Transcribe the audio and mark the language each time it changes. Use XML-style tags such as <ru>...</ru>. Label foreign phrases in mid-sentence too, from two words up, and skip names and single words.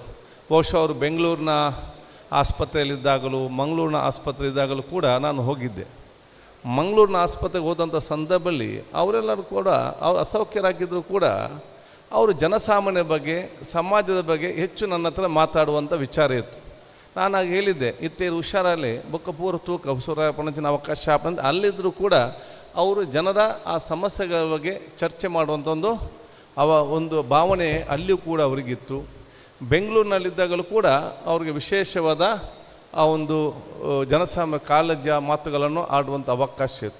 <kn>ಬಹುಶಃ ಅವರು ಬೆಂಗಳೂರಿನ ಆಸ್ಪತ್ರೆಯಲ್ಲಿದ್ದಾಗಲೂ ಮಂಗಳೂರಿನ ಆಸ್ಪತ್ರೆಯಿದ್ದಾಗಲೂ ಕೂಡ ನಾನು ಹೋಗಿದ್ದೆ. ಮಂಗಳೂರಿನ ಆಸ್ಪತ್ರೆಗೆ ಹೋದಂಥ ಸಂದರ್ಭದಲ್ಲಿ ಅವರೆಲ್ಲರೂ ಕೂಡ ಅವರು ಅಸೌಖ್ಯರಾಗಿದ್ದರೂ ಕೂಡ ಅವರು ಜನಸಾಮಾನ್ಯ ಬಗ್ಗೆ, ಸಮಾಜದ ಬಗ್ಗೆ ಹೆಚ್ಚು ನನ್ನ ಹತ್ರ ಮಾತಾಡುವಂಥ ವಿಚಾರ ಇತ್ತು. ನಾನಾಗ ಹೇಳಿದ್ದೆ,</kn> <tcy>ಇತ್ತೇರು ಹುಷಾರಲ್ಲಿ ಬೊಕ್ಕ ಪೂರ ತೂಕ ಪಣಚಿನ ಅವಕಾಶ</tcy> <kn>ಅಂತ ಅಲ್ಲಿದ್ದರೂ ಕೂಡ ಅವರು ಜನರ ಆ ಸಮಸ್ಯೆಗಳ ಬಗ್ಗೆ ಚರ್ಚೆ ಮಾಡುವಂಥ ಒಂದು ಭಾವನೆ ಅಲ್ಲಿಯೂ ಕೂಡ ಅವರಿಗಿತ್ತು. ಬೆಂಗಳೂರಿನಲ್ಲಿದ್ದಾಗಲೂ ಕೂಡ ಅವ್ರಿಗೆ ವಿಶೇಷವಾದ ಆ ಒಂದು ಜನಸಾಮಾನ್ಯ ಕಾಳಜಿಯ ಮಾತುಗಳನ್ನು ಆಡುವಂಥ ಅವಕಾಶ ಇತ್ತು.</kn>